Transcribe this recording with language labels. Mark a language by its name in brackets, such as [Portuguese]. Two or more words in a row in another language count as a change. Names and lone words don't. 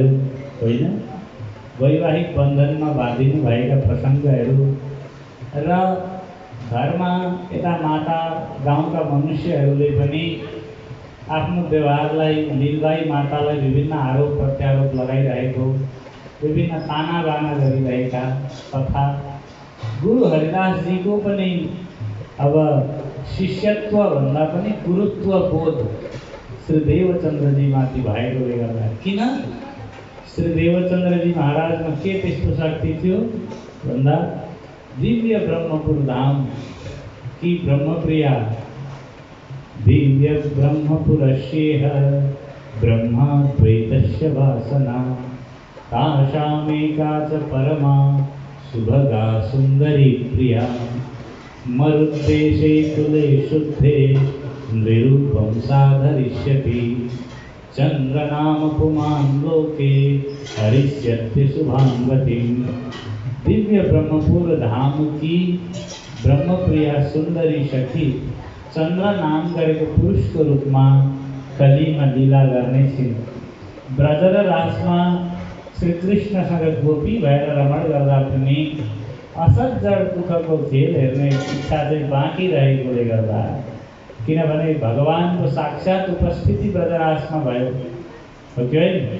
[Nepali] होइन, वैवाहिक बन्धनमा बाँधिनु भएका प्रसङ्गहरू र घरमा यता माता गाउँका मनुष्यहरूले पनि आफ्नो व्यवहारलाई लीलबाई मातालाई विभिन्न आरोप प्रत्यारोप लगाइरहेको, विभिन्न ताना बाना गरिरहेका तथा गुरु हरिदासजीको पनि अब शिष्यत्व भन्दा पनि गुरुत्व बोध श्री देवचन्द्रजीमाथि भएकोले गर्दा। किन श्री देवचन्द्रजी महाराजमा के त्यस्तो शक्ति थियो [Sanskrit] भन्दा दिव्य ब्रह्मपुर धाम कि ब्रह्मप्रिया दिव्य ब्रह्मपुरस्येह ब्रह्माद्वैतस्य वासना तासामेका च परमा सुभगा सुन्दरी प्रिया मरुद्देशे कुले शुद्धे नृरूपं साधरिष्यति चन्द्रनाम पुमान् लोके हरिष्यति शुभांगतिं। [Nepali] दिव्य ब्रह्मपुर धाम की ब्रह्मप्रिया सुंदरी सखी चन्द्र नाम गरेको पुरुषको रूपमा कलीमा लीला गर्ने छिन्। ब्रज र रासमा श्रीकृष्णसँग गोपी भएर रमण गर्दा पनि असज्जड दुःखको खेल हेर्ने इच्छा चाहिँ बाँकी रहेकोले गर्दा, किनभने भगवानको साक्षात उपस्थिति ब्रजरासमा भयो हो कि होइन।